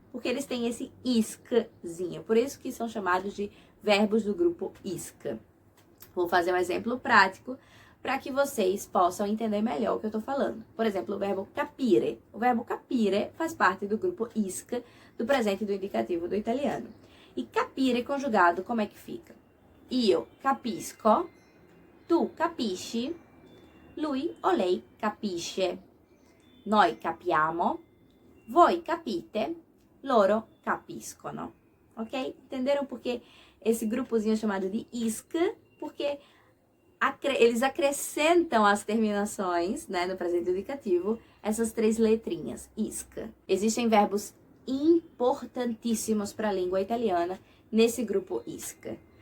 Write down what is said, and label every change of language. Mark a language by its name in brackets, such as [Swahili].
[Portuguese] Porque eles têm esse isczinho, por isso que são chamados de verbos do grupo isc. Vou fazer um exemplo prático para que vocês possam entender melhor o que eu estou falando. Por exemplo, o verbo capire. O verbo capire faz parte do grupo isc, do presente do indicativo do italiano. E capire conjugado, como é que fica? [Italian] Io capisco, tu capisci, lui o lei capisce. Noi capiamo, voi capite, loro capiscono. [Portuguese] Ok? Entenderam por que esse grupozinho é chamado de isc? Porque eles acrescentam as terminações, né, no presente indicativo, essas 3 letrinhas, isc. Existem verbos importantíssimos para a língua italiana nesse grupo isc.